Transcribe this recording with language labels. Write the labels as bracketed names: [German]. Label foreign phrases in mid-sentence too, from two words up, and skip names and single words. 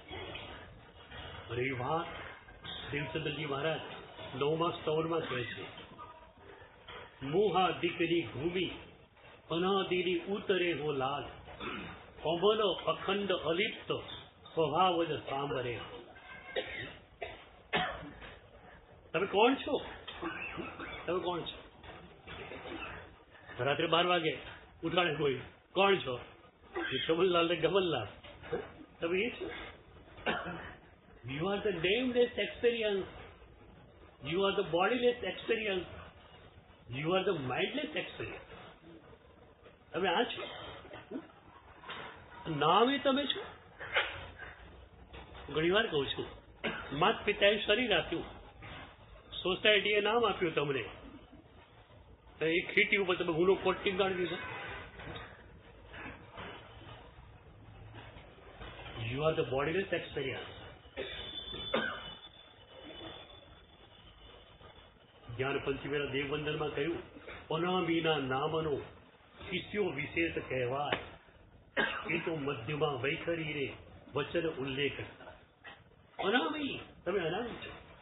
[Gujarati] અને એ વાત દેવચંદ્રજી મહારાજ 9મા સ્તવનમાં કહે છે, મોહા દીકરી ભૂમિ અનાદિની ઉતરે હો લાલ, અમલ અખંડ અલિપ્ત સ્વભાવ જ સાંભરે. તમે કોણ છો? તમે કોણ છો? રાત્રે 12 વાગે ઉઠાડે કોઈ, કોણ છો? કમલલાલ ને ગમનલાલ. તમે એ છો? [English] You are the nameless experience. You are the bodiless experience. You are the mindless experience. [Gujarati] તમે આ છો? નામ એ તમે છો? ઘણી વાર કહું છું, માત પિતાએ શરીર આપ્યું, સોસાયટીએ નામ આપ્યું તમને, એ ખીટી ઉપર તમે ગુનો કોટ ટીંગાડી દીધો. [English] You are the bodiless experience. [Gujarati] જ્ઞાન પંચમીના દેવવંદનમાં કહ્યું, અનામીના નામનો શિષ્યો વિશેષ કહેવાય, એ તો મધ્યમાં વૈખરી રે વચન ઉલ્લેખ કરતા. અનામી, તમે અનામી છો.